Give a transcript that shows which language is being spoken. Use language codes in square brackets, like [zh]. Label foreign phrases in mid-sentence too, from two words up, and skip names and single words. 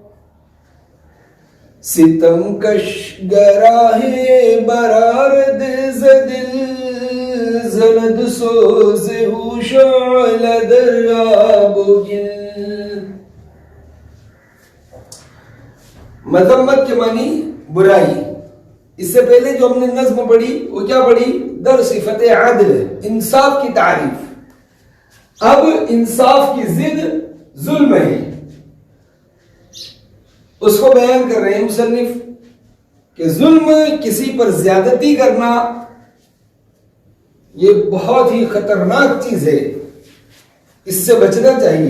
[fa] ستم کش گراہ برارد زدل زند سوز ہوشعل دراب و گل. [ur] مذمت کے معنی برائی. اس سے پہلے جو ہم نے نظم پڑھی وہ کیا پڑھی؟ [fa] در صفت عدل، [ur] انصاف کی تعریف. اب انصاف کی ضد ظلم ہے، اس کو بیان کر رہے ہیں مصنف کہ ظلم، کسی پر زیادتی کرنا یہ بہت ہی خطرناک چیز ہے، اس سے بچنا چاہیے.